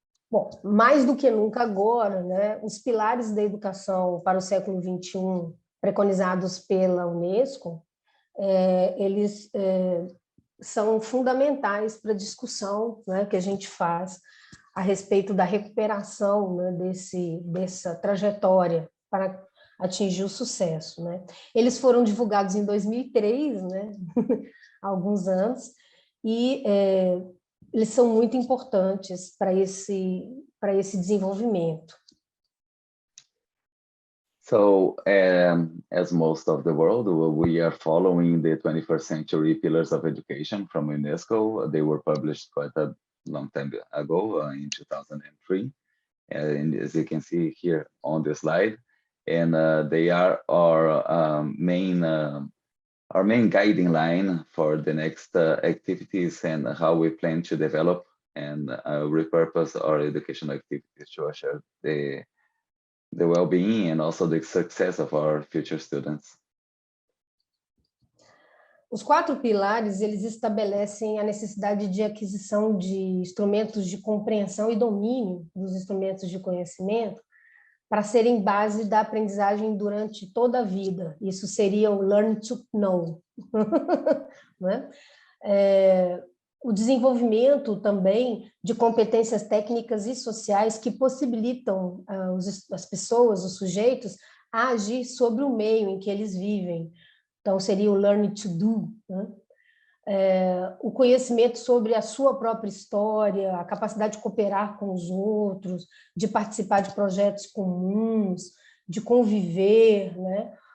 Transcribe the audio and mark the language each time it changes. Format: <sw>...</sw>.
<pt>Bom, mais do que nunca agora, né, os pilares da educação para o século XXI, preconizados pela Unesco, eles são fundamentais para a discussão, né, que a gente faz a respeito da recuperação, né, dessa trajetória para atingir o sucesso, né? Eles foram divulgados em 2003, né, há alguns anos, e eles são muito importantes para esse desenvolvimento.</pt> <en>So, as most of the world, we are following the 21st Century Pillars of Education from UNESCO. They were published quite a long time ago, in 2003. And as you can see here on the slide, and they are our main guiding line for the next activities and how we plan to develop and repurpose our educational activities to assure the well-being and also the success of our future students.</en> <pt>Os 4 pilares, eles estabelecem a necessidade de aquisição de instrumentos de compreensão e domínio dos instrumentos de conhecimento para serem base da aprendizagem durante toda a vida. Isso seria o</pt> <en>learn to know.</en> <pt>Né? O desenvolvimento também de competências técnicas e sociais que possibilitam as pessoas, os sujeitos, a agir sobre o meio em que eles vivem. Então, seria o</pt> <en>learn to do,</en> <pt>né? O conhecimento sobre a sua própria história, a capacidade de cooperar com os outros, de participar de projetos comuns, de conviver, né?</pt>